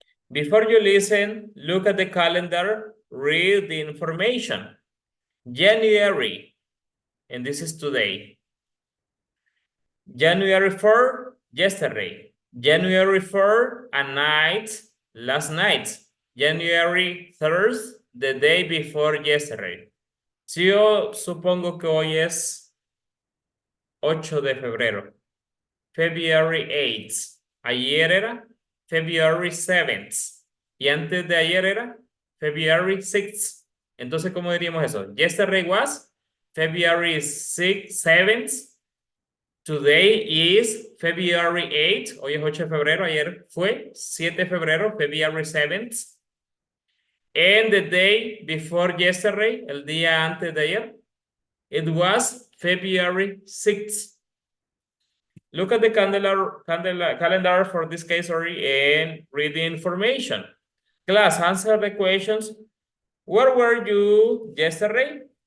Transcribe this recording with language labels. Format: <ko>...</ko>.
<en>Before you listen, look at the calendar, read the information. January, and this is today. January 4, yesterday. January 4, a night, last night. January 3rd, the day before yesterday.</en> <es>Si yo supongo que hoy es 8 de febrero.</es> <en>February 8th.</en> <es>Ayer era</es> <en>February 7th.</en> <es>Y antes de ayer era February 6th. Entonces, ¿cómo diríamos eso?</es> <en>Yesterday was February 7th. Today is February 8th.</en> <es>Hoy es 8 de febrero. Ayer fue 7 de febrero, February 7th.</es> <en>And the day before yesterday,</en> <es>el día antes de ayer,</es> <en>it was February 6th. Look at the calendar for this case, and read the information. Class, answer the questions. Where were you yesterday?</en>